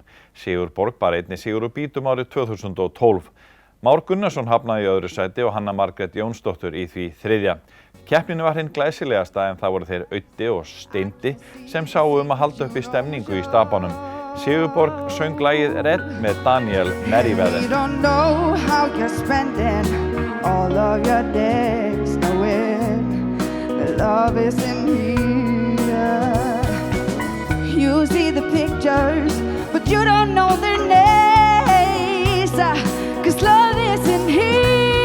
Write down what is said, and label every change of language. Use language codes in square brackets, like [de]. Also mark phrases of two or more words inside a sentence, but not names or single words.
[is] Sigurborg bar einnig sigur úr bítum árið 2012. Már Gunnarsson hafnaði í öðru sæti og Hanna Margrét Jónsdóttir í því 3. Keppnin var hinn glæsilegasta en það voru þeir Auddi og Steindi sem sáu að halda uppi stemningu í stapanum. Sigurborg söng lagið Redd með Daniel Merriweather. [en] You don't know how you're spending all of your days knowing that love isn't here. You see the pictures, but you don't know their names, 'cause love isn't here.